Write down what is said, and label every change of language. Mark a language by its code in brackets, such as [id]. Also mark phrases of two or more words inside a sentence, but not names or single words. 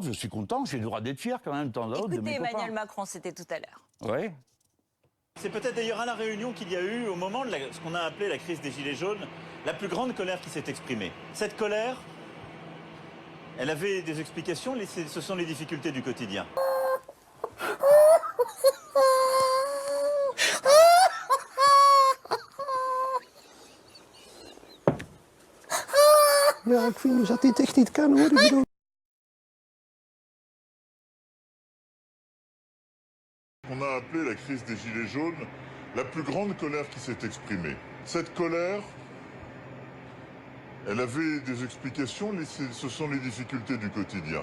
[fr] Je suis content, j'ai le droit d'être fier quand même de temps à autre de mes copains. Emmanuel Macron, c'était tout à l'heure. Oui. C'est peut-être d'ailleurs à La Réunion qu'il y a eu, au moment de ce qu'on a appelé la crise des Gilets jaunes, la plus grande colère qui s'est exprimée. Cette colère, elle avait des explications, ce sont les difficultés du quotidien. [nl] Ja, ik vind dus dat dit echt niet kan, hoor. Ik bedoel... [fr] On a appelé la crise des Gilets jaunes la plus grande colère qui s'est exprimée. Cette colère, elle avait des explications, ce sont les difficultés du quotidien.